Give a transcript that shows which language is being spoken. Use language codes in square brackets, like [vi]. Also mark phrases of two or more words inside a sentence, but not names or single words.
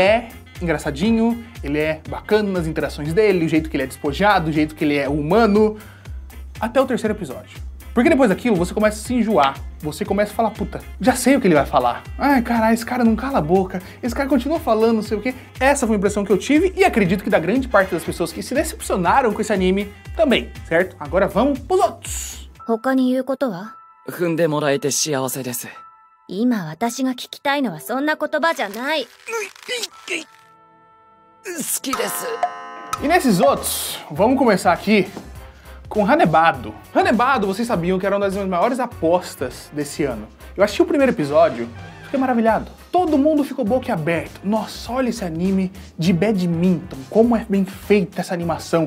[pt] Ele é engraçadinho, ele é bacana nas interações dele, o jeito que ele é despojado, o jeito que ele é humano, até o terceiro episódio. Porque depois daquilo, você começa a se enjoar, você começa a falar, puta, já sei o que ele vai falar. Ai, caralho, esse cara não cala a boca, esse cara continua falando, não sei o quê. Essa foi a impressão que eu tive e acredito que da grande parte das pessoas que se decepcionaram com esse anime também, certo? Agora vamos pros outros. [ja] 他に言うことは? 踏んでもらえて幸せです。今私が聞きたいのはそんな言葉じゃない。好きです。 [pt] E nesses outros, vamos começar aqui com Hanebado. Hanebado, vocês sabiam que era uma das minhas maiores apostas desse ano. Eu assisti o primeiro episódio, fiquei maravilhado. Todo mundo ficou boquiaberto. Nossa, olha esse anime de badminton, como é bem feita essa animação.